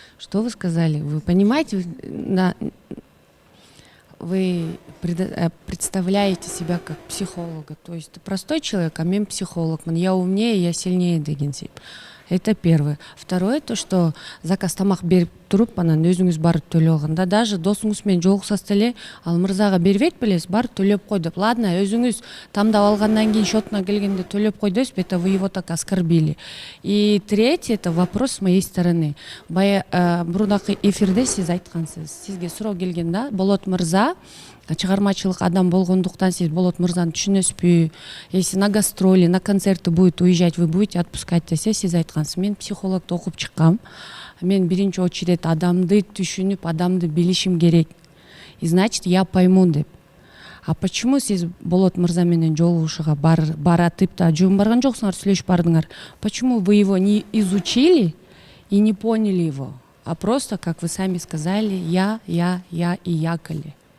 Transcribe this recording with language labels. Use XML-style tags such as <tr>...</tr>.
<ru>Что вы сказали? Вы понимаете? Вы представляете себя как психолога. То есть ты простой человек,</ru> <kk>а мен психологмын.</kk> <ru>Я умнее, я сильнее</ru> <kk>деген сейп.</kk> <ru>Это первое. Второе, то, что заказ</ru> <kk>тамақ беріп тұрып, анан өзіңіз барып төлеп алғанда, даже досыңызбен жолықсаңыз деле, ал мырзаға бербейт білесіз, барып төлеп қой деп. Ладно, өзіңіз таңдап алғаннан кейін счетына келгенде төлеп қой дейсіз,</kk> <ru>это вы его так оскорбили. И третье, это вопрос с моей стороны.</ru> <kk>Бұрынғы эфирде сіз айтқансыз, сізге сұрау келгенде,</kk> <ky>Болот мырза чыгармачылык адам болгондуктан сиз Болот мырзаны түшүнөсүзбү?</ky> <ru>Если на гастроли, на концерты будет уезжать, вы будете отпускать</ru> <ky>десе, сиз айткансыз. Мен психологду окуп чыккам. Мен биринчи очередь адамды түшүнүп, адамды билишим керек.</ky> <ru>И значит, я пойму</ru> <ky>деп.</ky> <ru>А почему</ru> <ky>сиз Болот мырза менен жолугушууга баратып да жөн барган жоксуңар, сүйлөшүп бардыңар?</ky> <ru>Почему вы его не изучили и не поняли его? А просто, как вы сами сказали, я и якали.</ru>